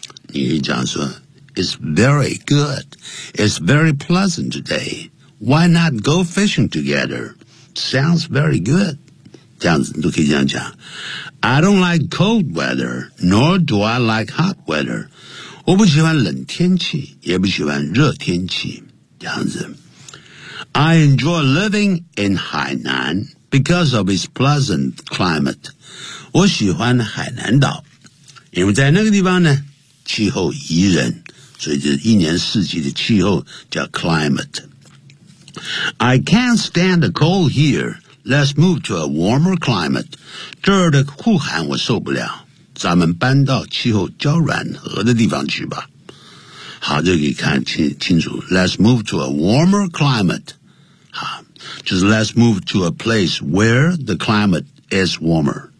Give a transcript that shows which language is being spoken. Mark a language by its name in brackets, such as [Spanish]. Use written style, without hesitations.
[Chinese] 你可以讲说 [English] ，It's very good， It's very pleasant today。 Why not go fishing together？ Sounds very good。 [Chinese] 这样子你都可以这样讲。 [English] I don't like cold weather， nor do I like hot weather。 [Chinese] 我不喜欢冷天气，也不喜欢热天气，这样子。 [English] I enjoy living in Hainan because of its pleasant climate. [Chinese] 我喜欢海南岛，因为在那个地方呢，气候宜人，所以这一年四季的气候叫 climate. [English] I can't stand the cold here. Let's move to a warmer climate. [Chinese] 这儿的酷寒我受不了。咱们搬到气候较暖和的地方去吧。好，这个看清楚。 [English] Let's move to a warmer climate. [Chinese] 好，就是 [English] Let's move to a place where the climate is warmer.